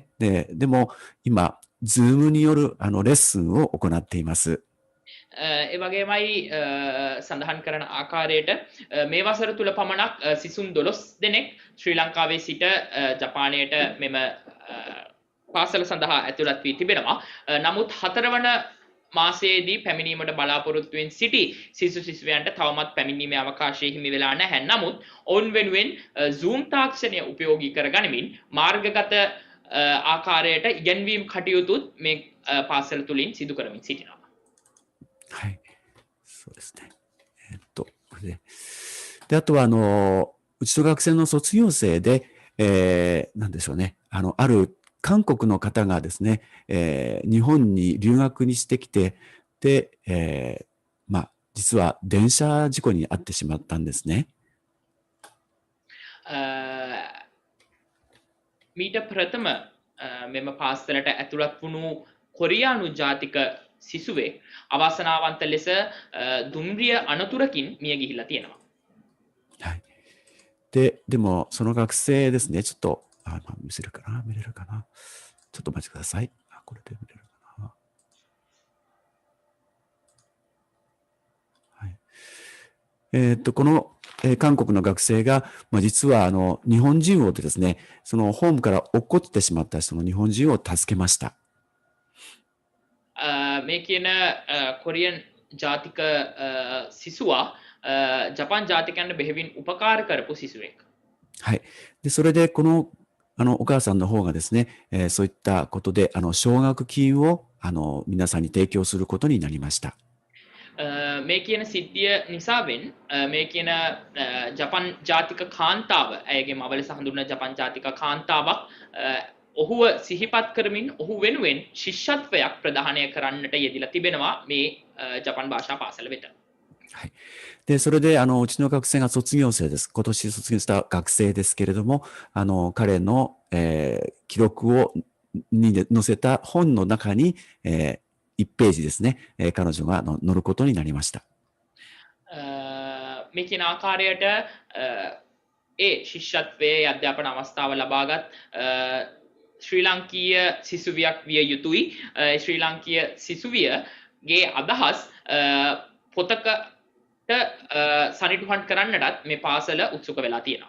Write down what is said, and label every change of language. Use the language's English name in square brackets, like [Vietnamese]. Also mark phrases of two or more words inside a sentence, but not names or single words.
[Japanese] でも、今、ズームによる、レッスンを行っています。 [Sinhala] ඒ වගේමයි සඳහන් කරන ආකාරයට මේ වසර තුල පමණක් සිසුන් 12 දෙනෙක් ශ්‍රී ලංකාවේ සිට ජපානයට මෙම පාසල සඳහා ඇතුළත් වී තිබෙනවා. නමුත් 4 වන මාසයේදී පැමිණීමට බලාපොරොත්තු වෙන සිටි සිසුවියන්ට තවමත් පැමිණීමේ අවකාශය හිමි වෙලා නැහැ. නමුත් ඔවුන් වෙනුවෙන් Zoom තාක්ෂණය උපයෝගී කරගනිමින් මාර්ගගත ආකාරයට ඉගෙනවීම් කටයුතුත් මේ පාසල තුලින් සිදු කරමින් සිටිනවා. [Japanese] はい。そうですね。で、あとは、うちの学生の卒業生で、なんでしょうね。ある韓国の方がですね、日本に留学にしてきて、 で、実は電車事故に遭ってしまったんですね。 [Sinhala] මීට ප්‍රථම මෙම පාස්තරට ඇතුළත් වුණු කොරියානු ජාතික සිසුවේ අවාසනාවන්ත ලෙස දුම්රිය අනතුරකින් මිය ගිහිලා තියෙනවා. [Japanese] はい。でも、その学生ですね、ちょっと、見せるかな見れるかなちょっとお待ちください。これで見れるかなはい。この、韓国の学生が、実は、日本人をですね、そのホームから落っこってしまったその日本人を助けました。 [Sinhala] මේ කියන කොරියන් ජාතික සිසුවා ජපාන් ජාතිකයන්ට බෙහෙවින් උපකාර කරපු සිසුවෙක්. [Japanese] はい。で、それで、この、お母さんの方がですね、そういったことで、奨学金を、皆さんに提供することになりました。 [Sinhala] මේ කියන සිද්ධිය නිසාවෙන් මේ කියන ජපන් ජාතික කාන්තාව ඇයගේ මව ලෙස හඳුන්වන ජපන් ජාතික කාන්තාවක් ඔහුව සිහිපත් කරමින් ඔහු වෙනුවෙන් ශිෂ්‍යත්වයක් ප්‍රදානය කරන්නට යෙදිලා තිබෙනවා මේ ජපන් භාෂා පාසල වෙත. [Japanese] はい。で、それで、うちの学生が卒業生です。今年卒業した学生ですけれども、彼の、記録に載せた本の中に、1ページですね、彼女が載ることになりました。 [Sinhala] මේ කියන ආකාරයට ශිෂ්‍යත්වයේ අධ්‍යාපන අවස්ථාව ලබාගත් ශ්‍රී ලංකීය සිසුවියක් විය යුතුයි. ශ්‍රී ලංකීය සිසුවියගේ අදහස් පොතකට සනිටුහන් කරන්නටත් මේ පාසල උත්සුක වෙලා තියෙනවා.